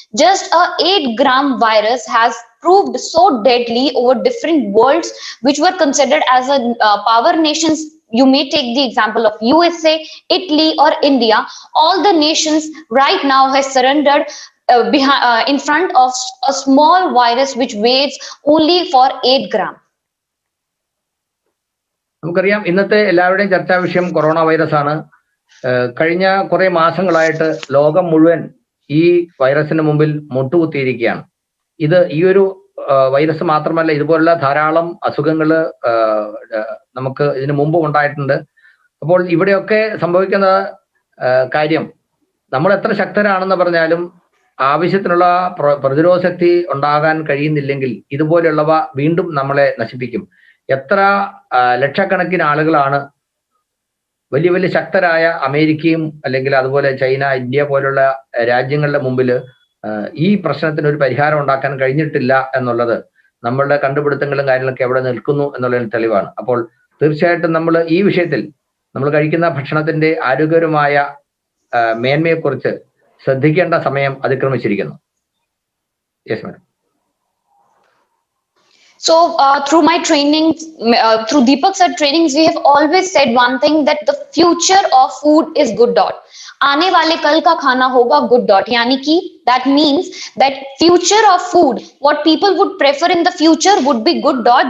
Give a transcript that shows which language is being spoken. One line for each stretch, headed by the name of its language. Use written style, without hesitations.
English: Just a 8-gram virus has proved so deadly over different worlds which were considered as a power nations. You may take the example of USA, Italy, or India. All the nations right now has surrendered in front of a small virus which weighs only for 8 gram.
Malayalam: നമുക്കറിയാം, ഇന്നത്തെ എല്ലാവരുടെയും ചർച്ചാ വിഷയം corona virus ആണ്. കഴിഞ്ഞ കുറെ മാസങ്ങളായിട്ട് ലോകം മുഴുവൻ ഈ വൈറസിന് മുമ്പിൽ മുട്ടുകുത്തിയിരിക്കുകയാണ്. ഇത് ഈ ഒരു വൈറസ് മാത്രമല്ല, ഇതുപോലുള്ള ധാരാളം അസുഖങ്ങൾ നമുക്ക് ഇതിനു മുമ്പ് ഉണ്ടായിട്ടുണ്ട്. അപ്പോൾ ഇവിടെയൊക്കെ സംഭവിക്കുന്ന കാര്യം, നമ്മൾ എത്ര ശക്തരാണെന്ന് പറഞ്ഞാലും ആവശ്യത്തിനുള്ള പ്രതിരോധ ശക്തി ഉണ്ടാകാൻ കഴിയുന്നില്ലെങ്കിൽ ഇതുപോലെയുള്ളവ വീണ്ടും നമ്മളെ നശിപ്പിക്കും. എത്ര ലക്ഷക്കണക്കിന് ആളുകളാണ് വലിയ വലിയ ശക്തരായ അമേരിക്കയും അല്ലെങ്കിൽ അതുപോലെ ചൈന, ഇന്ത്യ പോലുള്ള രാജ്യങ്ങളുടെ മുമ്പിൽ ഈ പ്രശ്നത്തിന് ഒരു പരിഹാരം ഉണ്ടാക്കാൻ കഴിഞ്ഞിട്ടില്ല എന്നുള്ളത് നമ്മളുടെ കണ്ടുപിടുത്തങ്ങളും കാര്യങ്ങളൊക്കെ എവിടെ നിൽക്കുന്നു എന്നുള്ളതിന് തെളിവാണ്. അപ്പോൾ തീർച്ചയായിട്ടും നമ്മൾ ഈ വിഷയത്തിൽ നമ്മൾ കഴിക്കുന്ന ഭക്ഷണത്തിന്റെ ആരോഗ്യകരമായ മേന്മയെക്കുറിച്ച് ശ്രദ്ധിക്കേണ്ട സമയം അതിക്രമിച്ചിരിക്കുന്നു.
English: Yes madam. So through my training, through Deepak sir trainings, we have always said one thing, that the future of food is good dot.
Hindi: आने वाले कल का खाना होगा
English: good dot.
Hindi: यानी कि
English: that means that future of food, what people would prefer in the future would be good dot.